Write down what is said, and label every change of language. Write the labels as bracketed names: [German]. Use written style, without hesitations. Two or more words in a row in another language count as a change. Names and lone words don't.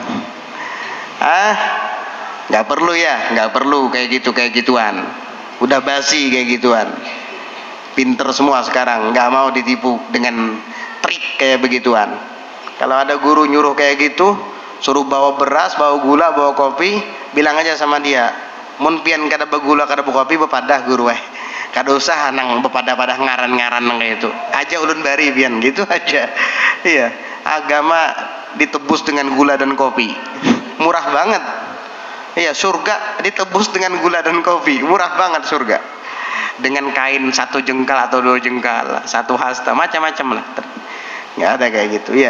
[Indonesian] Nggak perlu ya, nggak perlu kayak gituan. Udah basi kayak gituan. Pinter semua sekarang, nggak mau ditipu dengan trik kayak begituan. Kalau ada guru nyuruh kayak gitu, suruh bawa beras, bawa gula, bawa kopi, bilang aja sama dia, [Banjar] mun pian kada bagula kada kopi bepadah guru kada usah nang bepadah-padah ngaran-ngaran nang kayak itu. Aja ulun bari pian gitu aja. [Indonesian] Iya, agama ditebus dengan gula dan kopi. Murah banget. Iya, surga ditebus dengan gula dan kopi, murah banget surga. Dengan kain 1 jengkal atau 2 jengkal, 1 hasta, macam-macam lah. Nggak ada kayak gitu ya.